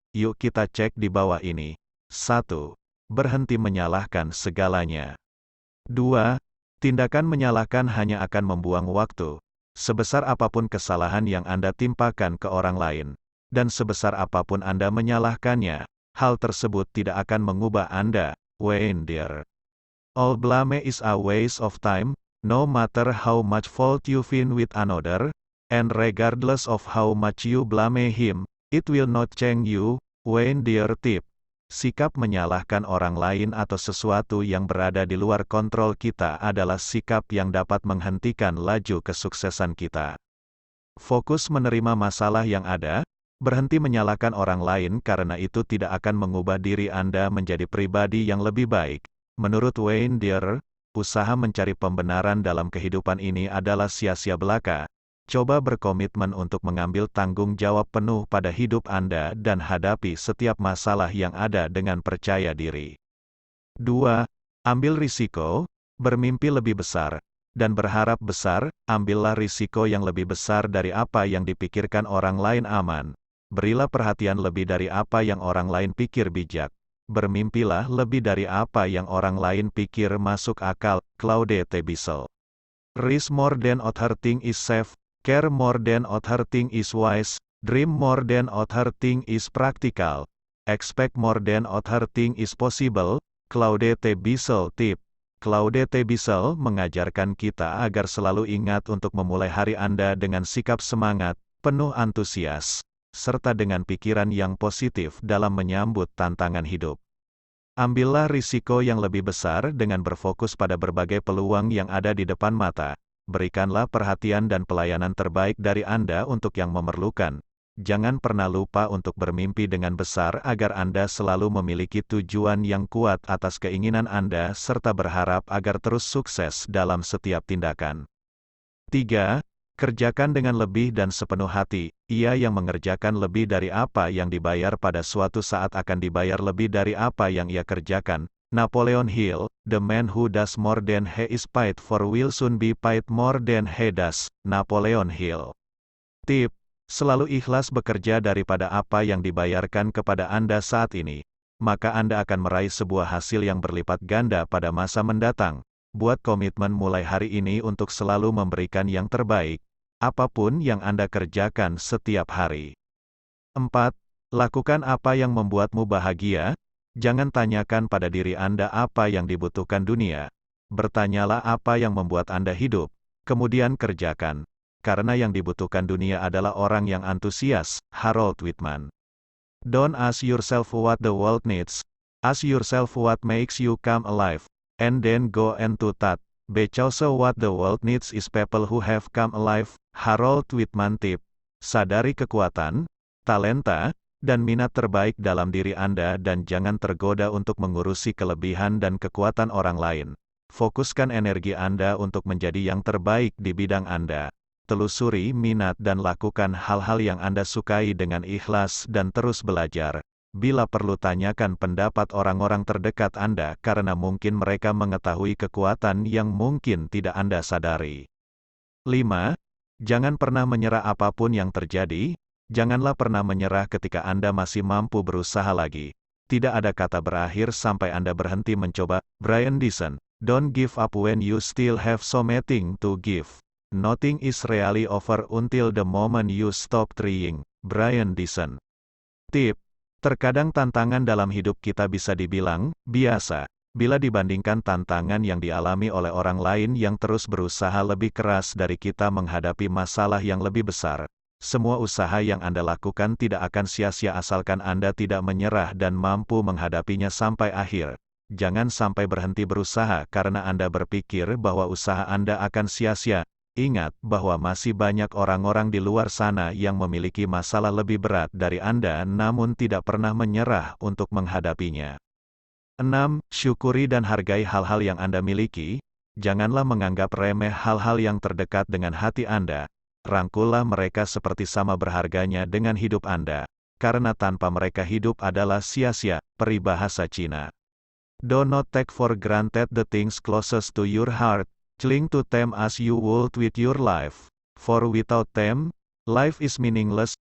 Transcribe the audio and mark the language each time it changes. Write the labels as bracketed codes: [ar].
[id] Yuk kita cek di bawah ini. 1. Berhenti menyalahkan segalanya. 2. Tindakan menyalahkan hanya akan membuang waktu. Sebesar apapun kesalahan yang Anda timpakan ke orang lain, dan sebesar apapun Anda menyalahkannya, hal tersebut tidak akan mengubah Anda. Wayne Dyer. [en] All blame is a waste of time, no matter how much fault you find with another, and regardless of how much you blame him, it will not change you. Wayne Dyer tip. [id] Sikap menyalahkan orang lain atau sesuatu yang berada di luar kontrol kita adalah sikap yang dapat menghentikan laju kesuksesan kita. Fokus menerima masalah yang ada, berhenti menyalahkan orang lain karena itu tidak akan mengubah diri Anda menjadi pribadi yang lebih baik. Menurut Wayne Dyer, usaha mencari pembenaran dalam kehidupan ini adalah sia-sia belaka. Coba berkomitmen untuk mengambil tanggung jawab penuh pada hidup Anda dan hadapi setiap masalah yang ada dengan percaya diri. 2. Ambil risiko, bermimpi lebih besar, dan berharap besar. Ambillah risiko yang lebih besar dari apa yang dipikirkan orang lain aman. Berilah perhatian lebih dari apa yang orang lain pikir bijak. Bermimpilah lebih dari apa yang orang lain pikir masuk akal. Claudette Bissell. [en] Risk more than other thing is safe, care more than other thing is wise, dream more than other thing is practical, expect more than other thing is possible. [id] Claudette Bissell tip. Claudette Bissell mengajarkan kita agar selalu ingat untuk memulai hari Anda dengan sikap semangat, penuh antusias, serta dengan pikiran yang positif dalam menyambut tantangan hidup. Ambillah risiko yang lebih besar dengan berfokus pada berbagai peluang yang ada di depan mata. Berikanlah perhatian dan pelayanan terbaik dari Anda untuk yang memerlukan. Jangan pernah lupa untuk bermimpi dengan besar agar Anda selalu memiliki tujuan yang kuat atas keinginan Anda serta berharap agar terus sukses dalam setiap tindakan. 3. Kerjakan dengan lebih dan sepenuh hati. Ia yang mengerjakan lebih dari apa yang dibayar pada suatu saat akan dibayar lebih dari apa yang ia kerjakan. [en] Napoleon Hill, the man who does more than he is paid for will soon be paid more than he does. [id] Napoleon Hill. Tip. Selalu ikhlas bekerja daripada apa yang dibayarkan kepada Anda saat ini. Maka Anda akan meraih sebuah hasil yang berlipat ganda pada masa mendatang. Buat komitmen mulai hari ini untuk selalu memberikan yang terbaik, apapun yang Anda kerjakan setiap hari. 4. Lakukan apa yang membuatmu bahagia. Jangan tanyakan pada diri Anda apa yang dibutuhkan dunia. Bertanyalah apa yang membuat Anda hidup, kemudian kerjakan. Karena yang dibutuhkan dunia adalah orang yang antusias. Harold Whitman. [en] Don't ask yourself what the world needs. Ask yourself what makes you come alive, and then go into that. Because what the world needs is people who have come alive. Harold Whitman Tip. [id] Sadari kekuatan, talenta, dan minat terbaik dalam diri Anda dan jangan tergoda untuk mengurusi kelebihan dan kekuatan orang lain. Fokuskan energi Anda untuk menjadi yang terbaik di bidang Anda. Telusuri minat dan lakukan hal-hal yang Anda sukai dengan ikhlas dan terus belajar. Bila perlu tanyakan pendapat orang-orang terdekat Anda karena mungkin mereka mengetahui kekuatan yang mungkin tidak Anda sadari. 5. Jangan pernah menyerah apapun yang terjadi. Janganlah pernah menyerah ketika Anda masih mampu berusaha lagi. Tidak ada kata berakhir sampai Anda berhenti mencoba. Brian Dyson. [en] Don't give up when you still have something to give. Nothing is really over until the moment you stop trying. Brian Dyson. Tip. [id] Terkadang tantangan dalam hidup kita bisa dibilang biasa, bila dibandingkan tantangan yang dialami oleh orang lain yang terus berusaha lebih keras dari kita menghadapi masalah yang lebih besar. Semua usaha yang Anda lakukan tidak akan sia-sia asalkan Anda tidak menyerah dan mampu menghadapinya sampai akhir. Jangan sampai berhenti berusaha karena Anda berpikir bahwa usaha Anda akan sia-sia. Ingat bahwa masih banyak orang-orang di luar sana yang memiliki masalah lebih berat dari Anda namun tidak pernah menyerah untuk menghadapinya. 6. Syukuri dan hargai hal-hal yang Anda miliki. Janganlah menganggap remeh hal-hal yang terdekat dengan hati Anda. Rangkullah mereka seperti sama berharganya dengan hidup Anda. Karena tanpa mereka hidup adalah sia-sia. Peribahasa Cina. [en] Do not take for granted the things closest to your heart. Cling to them as you would with your life. For without them, life is meaningless.